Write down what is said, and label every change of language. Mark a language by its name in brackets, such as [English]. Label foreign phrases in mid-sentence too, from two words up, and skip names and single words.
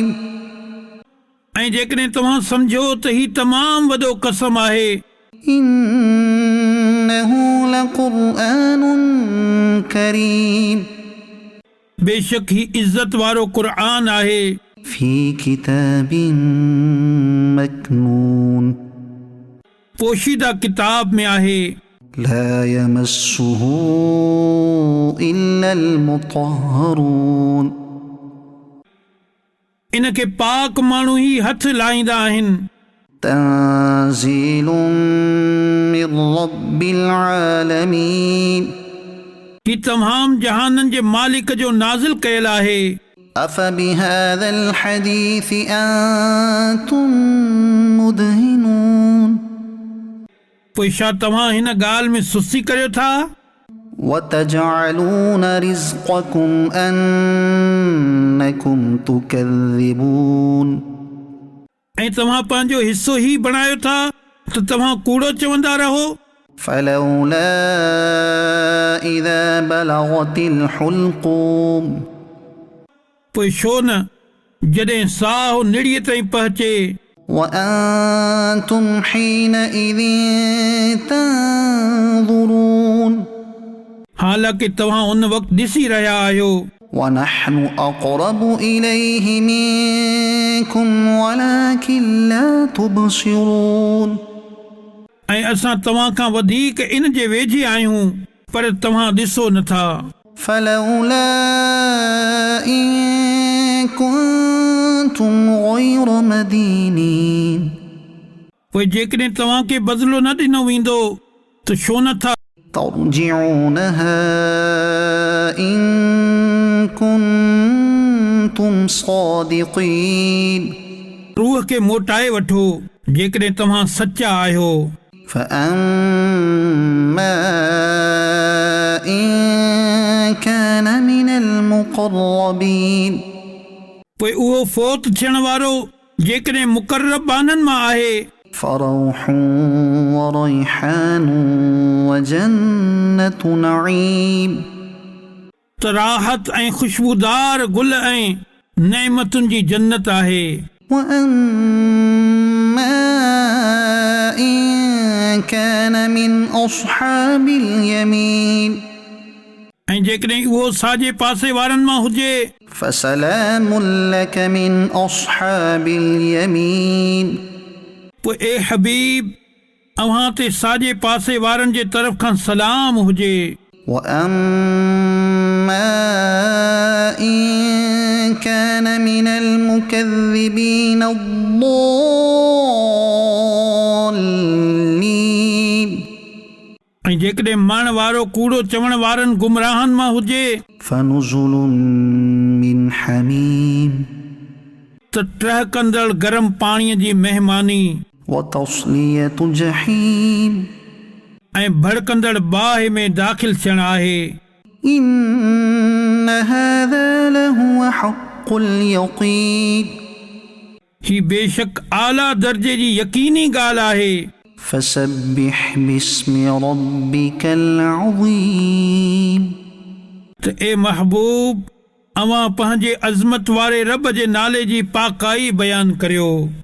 [Sindhi] ऐं जेकॾहिं तव्हां सम्झो त ही तमामु वॾो कसम आहे [Arabic] إنه لقرآن كريم [Sindhi] बेशक ही इज़त वारो क़ुर आहे [Arabic] في كتاب مكنون [Sindhi] पोशीदा किताब में आहे [Arabic] لا يمسه إلا المطهرون [Sindhi] इनखे पाक माण्हू ई हथ लाहींदा आहिनि [Arabic] تنزيل من رب العالمين [Sindhi] ही तमाम जहाननि जे मालिक जो नाज़िल कयल आहे [Arabic] أفبهذا الحديث أنتم مدهنون [Sindhi] पोइ छा तव्हां हिन ॻाल्हि में सुस्ती करियो था [Arabic] وتجعلون رزقكم أنكم تكذبون [Sindhi] ऐं तव्हां पंहिंजो हिसो ई बणायो था त तव्हां कूड़ो चवंदा रहो [Arabic] فلولا إذا بلغت الحلقوم [Sindhi] पोइ छो न जॾहिं साहु निड़ीअ ताईं पहुचे [Arabic] وأنتم حينئذ تنظرون [Sindhi] हालांकि तव्हां उन वक़्तु ॾिसी रहिया आहियो [Arabic] ونحن أقرب إليه منكم ولكن لا تبصرون [Sindhi] ऐं असां तव्हां खां वधीक इन जे वेझे आहियूं पर तव्हां ॾिसो नथा [Arabic] فلولا إن كنتم غير مدينين [Sindhi] पोइ जेकॾहिं तव्हांखे बदिलो न ॾिनो वेंदो त छो नथा [Arabic] ترجعونها إن كنتم صادقين [Sindhi] रूह खे मोटाए वठो जेकॾहिं तव्हां सचा आहियो [Arabic] فأما إن كان من المقربين [Sindhi] पोइ उहो फोत थियण वारो जेकॾहिं मुक़रबाननि मां आहे [Arabic] فروح وريحان وجنة نعيم [Sindhi] त राहत ऐं ख़ुशबूदार गुल ऐं नेमतुनि जी जन्नत आहे [Arabic] وأما إن كان من أصحاب اليمين [Sindhi] ऐं जेकॾहिं उहो साॼे पासे वारनि मां हुजे [Arabic] فسلام لك من أصحاب اليمين [Sindhi] पोइ ए हबीब अव्हां ते साॼे पासे वारनि जे तरफ़ खां सलाम हुजे [Arabic] وأما إن كان من المكذبين الضالين [Sindhi] ऐं जेकॾहिं मरण वारो कूड़ो चवण वारनि गुमराहनि मां हुजे [Arabic] فنزل من حميم [Sindhi] त टहकंदड़ गरम पाणीअ जी महिमानी [Arabic] وتصلية جحيم [Sindhi] ऐं भड़कंदड़ बाहि में दाख़िल थियणु आहे [Arabic] إن هذا لهو حق اليقين [Sindhi] ही बेशक आला दर्जे जी यकीनी ॻाल्हि आहे [Arabic] فسبح باسم ربك العظيم [Sindhi] त ए महबूब अवां पंहिंजे अज़मत वारे रब जे नाले जी पाकाई बयानु करियो